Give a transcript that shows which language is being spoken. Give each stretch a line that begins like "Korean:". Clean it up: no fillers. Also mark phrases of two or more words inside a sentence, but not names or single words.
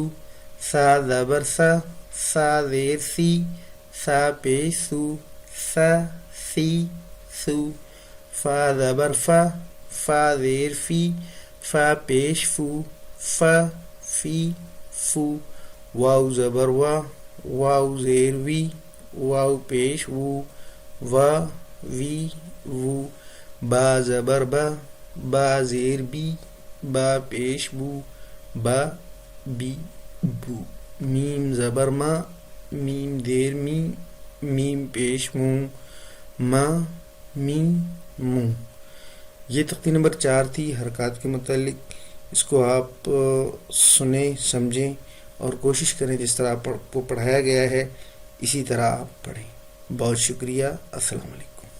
Urdu: ثا زبر ثا، ثا زیر سی، ثا پیش ثو، ثا ثی ثو۔ فا زبر فا، فا زیر فی، فا پیش فو، فا فی فو۔ واو زبر وا، واو زیر وی، واو پیش وو، وا وی وو۔ با زبر با، با زیر بی، با پیش بو، با بی بو۔ میم زبر ما، میم زیر می، میم پیش موں ما میم موں. یہ تختی نمبر 4 تھی حرکات کے متعلق. اس کو آپ سنیں سمجھیں اور کوشش کریں جس طرح آپ کو پڑھایا گیا ہے اسی طرح آپ پڑھیں. بہت شکریہ. السلام علیکم.